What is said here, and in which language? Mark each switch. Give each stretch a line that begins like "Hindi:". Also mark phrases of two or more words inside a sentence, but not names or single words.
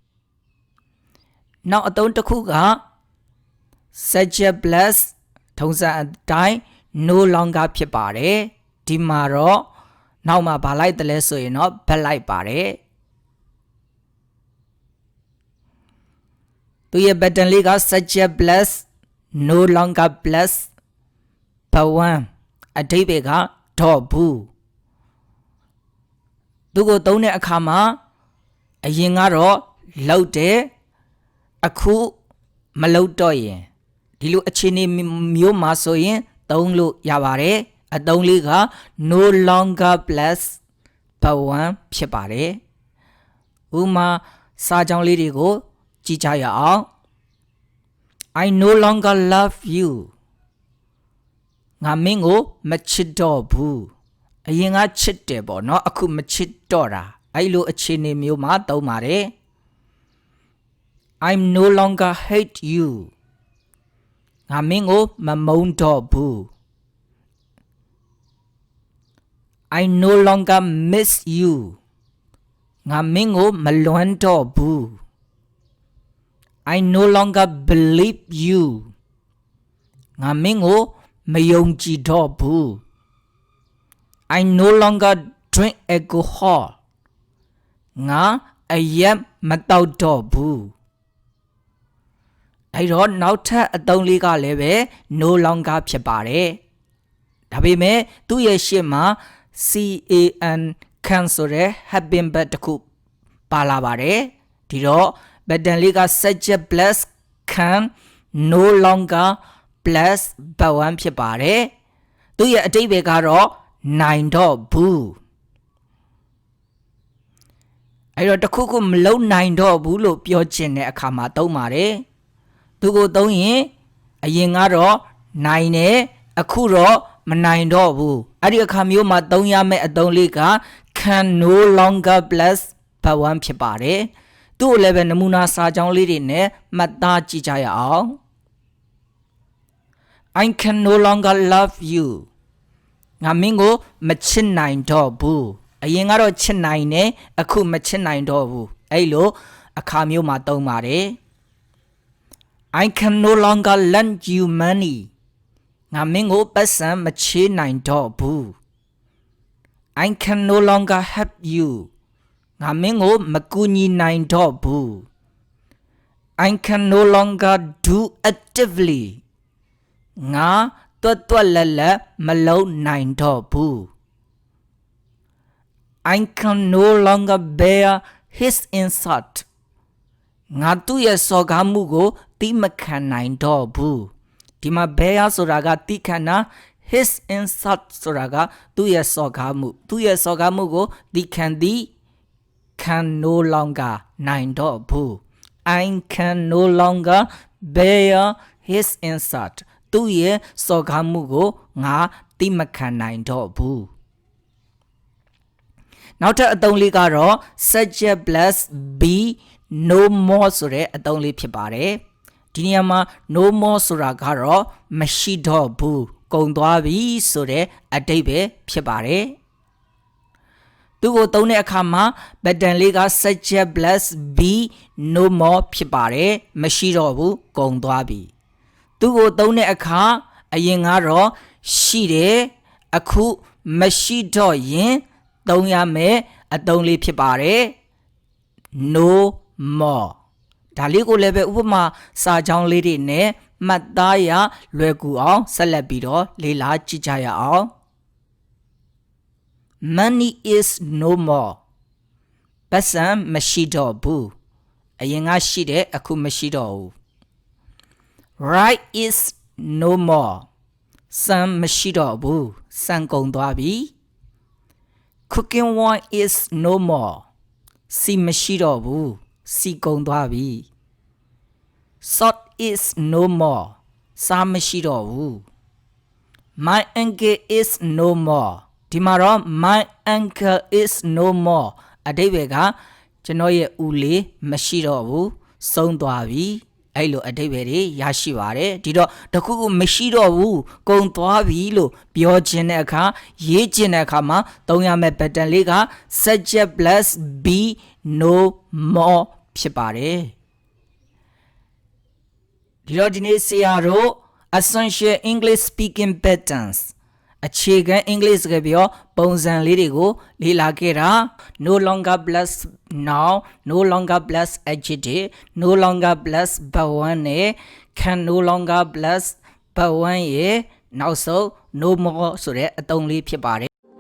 Burmese: နောက်အသုံးတစ်ခုက
English: subject plus
Burmese: ထုံးစံအတိုင်း
English: no longer
Burmese: ဖြစ်ပါတယ်ဒီမှာတော့နောက်မှာဘာလိုက်တယ်လဲဆိုရင်တော့ဘက်လိုက်ပါတယ်သူရဲ့ pattern လေးက
English: subject plus no longer plus
Burmese: ဘဝံအဓိပ္ပာယ်ကတော့ဘူး သူကိုသုံးတဲ့အခါမှာအရင်ကတော့လောက်တယ်အခုမလောက်တော့ရင်ဒီလိုအခြေအနေ မျိုးမှာဆိုရင်သုံးလို့ရပါတယ်အသုံးလေးက
English: no longer plus
Burmese: ဘဝံဖြစ်ပါတယ်ဥမာစာကြောင်းလေးတွေကိုကြည့်ကြရအောင်
English: I no longer love you
Burmese: ငါမင်းကိုမချစ်တော့ဘူးအရင်ကချစ်တယ်ပေါ့နော်အခုမချစ်တော့တာအဲ့လိုအခြေအနေမျိုးမှာသုံးပါတယ်
English: I no longer hate you
Burmese: ငါမင်းကိုမမုန်းတော့ဘူး
English: I no longer miss you
Burmese: ငါမင်းကိုမလွမ်းတော့ဘူး
English: I no longer believe you
Burmese: ငါမင်းကိုမယုံကြည်တော့ဘူး
English: I no longer drink alcohol
Burmese: ငါအရက်မတောက်တော့ဘူးအဲ့တော့နောက်ထပ်အသုံးလေးကလည်းပဲ
English: no longer
Burmese: ဖြစ်ပါတယ်ဒါပေမဲ့သူ့ရဲ့ရှေ့မှာ can ဆိုတဲ့
English: helping verb
Burmese: တစ်ခုပါလာပါတယ်ဒီတော့ pattern လေးက
English: subject plus can no longer plus verb 1
Burmese: ဖြစ်ပါတယ်သူ့ရဲ့အဓိပ္ပာယ်ကတော့နိုင်တော့ဘူး အဲ့တော့တခုခုမလုံနိုင်တော့ဘူးလို့ပြောချင်တဲ့အခါမှာသုံးပါတယ်သူကိုသုံးရင်အရင်ကတော့နိုင်တယ်အခုတော့မနိုင်တော့ဘူးအဲ့ဒီအခါမျိုးမှာသုံးရမယ့်အသုံးလေးက
English: can no longer plus verb 1
Burmese: ဖြစ်ပါတယ်သူ့လည်းပဲနမူနာစာကြောင်းလေးတွေနဲ့မှတ်သားကြည့်ကြရအောင်
English: I can no longer love you
Burmese: ငါမင်းကိုမချစ်နိုင်တော့ဘူးအရင်ကတော့ချစ်နိုင်တယ်အခုမချစ်နိုင်တော့ဘူးအဲ့လိုအခါမျိုးမှာသုံးပါတယ်
English: I can no longer lend you money
Burmese: ငါမင်းကိုပတ်စံမချေးနိုင်တော့ဘူး
English: I can no longer help you
Burmese: ငါမင်းကိုမကူညီနိုင်တော့ဘူး
English: I can no longer do actively
Burmese: ငါတွတ်လက်လက်မလုပ်နိုင်တော့ဘူး
English: I can no longer bear his insult
Burmese: ငါသူ့ရဲ့စော်ကားမှုကိုတိမ ခံနိုင်တော့ဘူးဒီမှာ bear ဆိုတာကတိခံတာ
English: his insult
Burmese: ဆိုတာကသူ့ရဲ့စော်ကားမှုကိုတိခံသည်
English: can no longer
Burmese: နိုင်တော့ဘူး
English: I can no longer bear his insult
Burmese: သူ့ရဲ့စော်ကားမှုကိုငါတိမခံနိုင်တော့ဘူး နောက်ထပ်အသုံးလေးကတော့
English: subject plus be no more
Burmese: ဆိုတဲ့အသုံးလေးဖြစ်ပါတယ်ဒီနေရာမှာ
English: no more
Burmese: ဆိုတာကတော့မရှိတော့ဘူး ကုန်သွားပြီဆိုတဲ့အဓိပ္ပာယ်ဖြစ်ပါတယ်သူကိုသုံးတဲ့အခါမှာ pattern လေးက
English: subject plus be no more
Burmese: ဖြစ်ပါတယ်မရှိတော့ဘူးကုန်သွားပြီသူကိုသုံးတဲ့အခါအရင်ကတော့ရှိတယ်အခုမရှိတော့ရင်သုံးရမယ်အသုံးလေးဖြစ်ပါတယ်
English: no more
Burmese: ဒါလေးကိုလည်းပဲဥပမာစာကြောင်းလေးတွေနဲ့မှတ်သားရလွယ်ကူအောင်ဆက်လက်ပြီးတော့လေ့လာကြည့်ကြရအောင်
English: Money is no more
Burmese: ပတ်စံမရှိတော့ဘူးအရင်ကရှိတယ်အခုမရှိတော့ဘူး
English: Right is no more
Burmese: စံမရှိတော့ဘူးစံကုန်သွား ပြီ
English: Cooking wine is no more
Burmese: စီမရှိတော့ဘူးစီကုန်သွားပြီ
English: Salt is no more
Burmese: စားမရှိတော့ ဘူး
English: My ankle is no more
Burmese: ဒီမှာတော့
English: My ankle is no more
Burmese: အဓိပ္ပာယ်ကကျွန်တော်ရဲ့ဦးလေးမရှိတော့ဘူးဆုံးသွားပြီအဲ့လိုအဓိပ္ပာယ်တွေရရှိပါတယ်ဒီတော့တခုခုမရှိတော့ဘူးကုန်သွားပြီလို့ပြောခြင်းတဲ့အခါရေးခြင်းတဲ့အခါမှာသုံးရမယ့် pattern လေးက
English: subject plus be no more
Burmese: ဖြစ်ပါတယ် ဒီတော့ဒီနေ့ဆရာတို့
English: essential English speaking patterns
Burmese: အခြေခံအင်္ဂလိပ်စကားပြောပုံစံလေးတွေကိုလေ့လာခဲ့တာ
English: no longer plus noun no longer plus adjective no longer plus verb 1
Burmese: နဲ့
English: can no longer plus verb 1
Burmese: ရဲ့နောက်ဆုံး
English: no more
Burmese: ဆိုတဲ့အသုံးလေးဖြစ်ပါတယ်